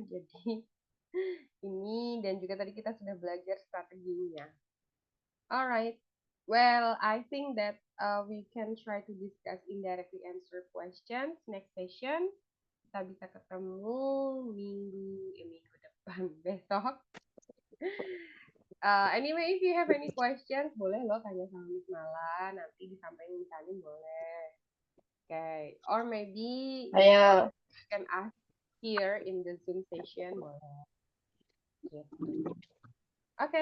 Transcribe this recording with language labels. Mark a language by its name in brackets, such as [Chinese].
[Indonesian] Jadi ini dan juga tadi kita sudah belajar strateginya. [English] Alright. Well, I think that we can try to discuss indirectly answer questions next session. [Indonesian] Kita bisa ketemu minggu depan besok. [English] Anyway, if you have any questions, [Indonesian] boleh lo tanya sama [English] Miss Mala. [Indonesian] Nanti disampaikan misalnya boleh. [English] Okay. Or maybe [Indonesian] Ayo. [English] you can ask here in the Zoom session [Indonesian] boleh. Gitu. [English] Okay.